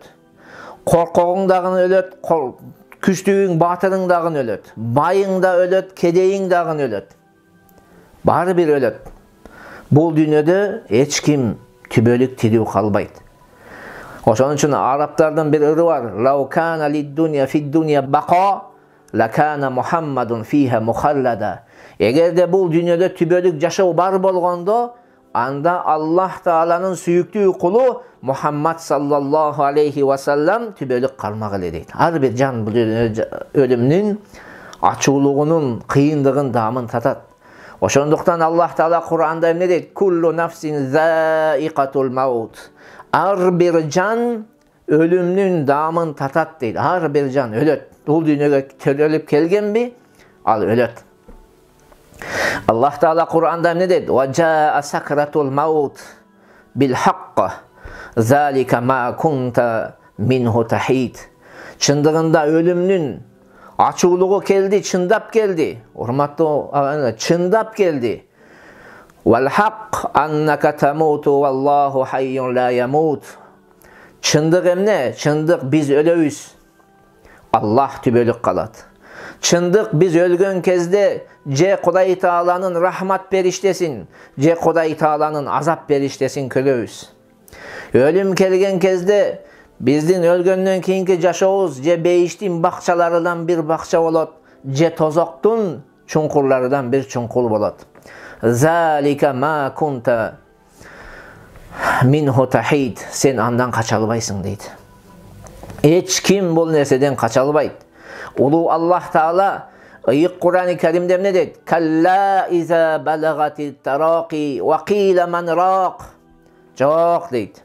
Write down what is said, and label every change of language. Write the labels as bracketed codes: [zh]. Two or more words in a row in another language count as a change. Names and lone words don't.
[ky] Коркогуң дагы өлөт, күчтүүң, батырың дагы өлөт. Байың да өлөт, кедейиң дагы өлөт. Бары бир өлөт. Бул дүйнөдө эч ким түбөлүк тирүү калбайт. Ошон үчүн арабтардын бир ыры бар: [ar] "لو كان للدنيا في الدنيا بقاء لكان محمد فيها مخلدا." [ky] Эгерде бул дүйнөдө түбөлүк жашоо бар болгондо, анда Аллах Тааланын сүйүктүү кулу Мухаммад [ar] صلى الله عليه وسلم [ky] түбөлүк калмак эле дейт. Ар бир жан бул өлүмнүн ачуулугунун, кыйындыгын, даамын татат. Ошондуктан Аллах Таала Кур'анда эмне дейт? [ar] "كل نفس ذائقة الموت." [ky] Ар бир жан өлүмнүн даамын татат дейт. Ар бир жан өлөт. Бул дүйнөгө төрөлүп келгенби, ал өлөт. Аллах Таала Кур'анда эмне дейт? [ar] "وجاءت سكرة الموت بالحق. ذلك ما كنت منه تحيد." [ky] Чындыгында өлүмнүн ачуулугу келди, чындап келди. Урматтуу агайлар, чындап келди. [ar] "والحق أنك تموت والله حي لا يموت." [ky] Чындык эмне? Чындык биз өлөбүз. Аллах түбөлүк калат. Чындык биз өлгөн кезде же Кудай Тааланын рахмат периштесин, же Кудай Тааланын азап периштесин көрөбүз. Өлүм келген кезде биздин өлгөндөн кийинки жашообуз же бейиштин бакчаларынан бир бакча болот, же тозоктун чуңкурларынан бир чуңкур болот. [ar] ذلك ما كنت منه تحيد. [ky] Сен андан кача албайсың дейт. Эч ким бул нерседен кача албайт. Улуу Аллах Таала ыйык Кур'ани Каримде эмне дейт? [ar] "كلا إذا بلغت التراقي وقيل من راق." [ky] Жок дейт.